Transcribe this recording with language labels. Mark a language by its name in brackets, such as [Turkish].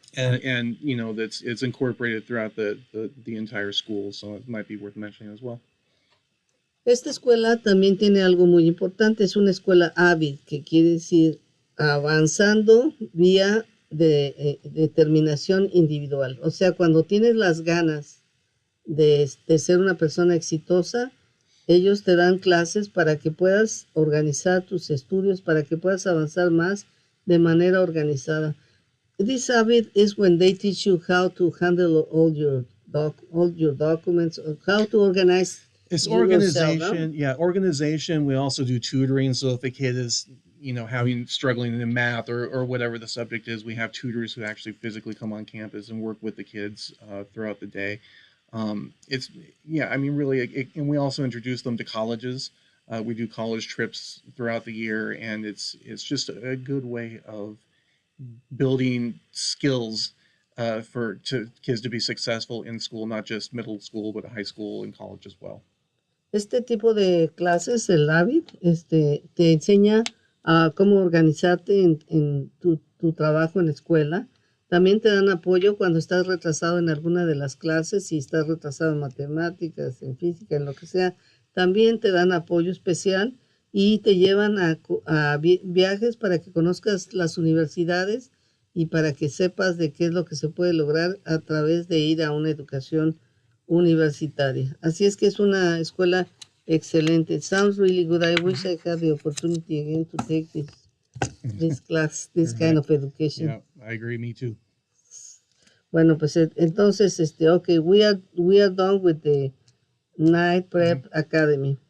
[English] And it's incorporated throughout the entire school, so it might be worth mentioning as well. [Spanish] Esta escuela también tiene algo muy importante. Es una escuela AVID, que quiere decir avanzando vía de determinación individual. O sea, cuando tienes las ganas de ser una persona exitosa, ellos te dan clases para que puedas organizar tus estudios, para que puedas avanzar más de manera organizada. [English] This AVID is when they teach you how to handle all your documents, how to organize. It's organization, organization. We also do tutoring. So if a kid is, struggling in math or whatever the subject is, we have tutors who actually physically come on campus and work with the kids throughout the day. Really, and we also introduce them to colleges. We do college trips throughout the year, and it's just a good way of building skills for kids to be successful in school, not just middle school, but high school and college as well. [Spanish] Este tipo de clases, el AVID, te enseña a cómo organizarte en tu trabajo en la escuela. También te dan apoyo cuando estás retrasado en alguna de las clases, si estás retrasado en matemáticas, en física, en lo que sea. También te dan apoyo especial y te llevan a viajes para que conozcas las universidades y para que sepas de qué es lo que se puede lograr a través de ir a una educación universitaria. Así es que es una escuela excelente. [English] It sounds really good. I wish I had the opportunity again to take this class, this kind of education. Yeah, I agree. Me too. [Spanish] Bueno, pues entonces, [English] okay, we are done with the Night Prep Academy.